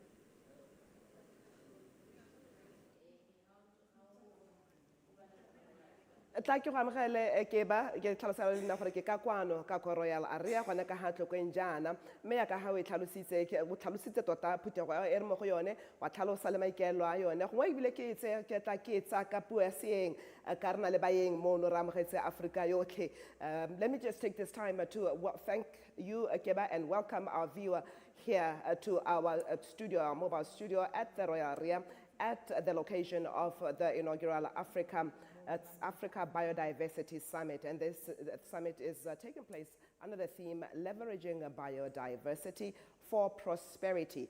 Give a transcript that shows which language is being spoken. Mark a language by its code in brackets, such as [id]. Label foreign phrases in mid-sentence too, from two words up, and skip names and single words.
[tn] tla ke go amogele ke tlhalosela le nna gore ke ka kwano ka ko Royal Area gona ka ha tlhokweng jaana mme ya ka ha o e tlhalositse tota phuthego e re mo go yone wa tlhalosa le maikaelelo a yone gongwe ebile ke tla ke tsa ka puo ya seeng ka rena le baeng mono re amogetse Afrika yotlhe. [en] Let me just take this time to thank you Keba and welcome our viewer here to our studio, our mobile studio at the Royal Area at the location of the inaugural Africa Biodiversity Summit. And this summit is taking place under the theme Leveraging Biodiversity for Prosperity.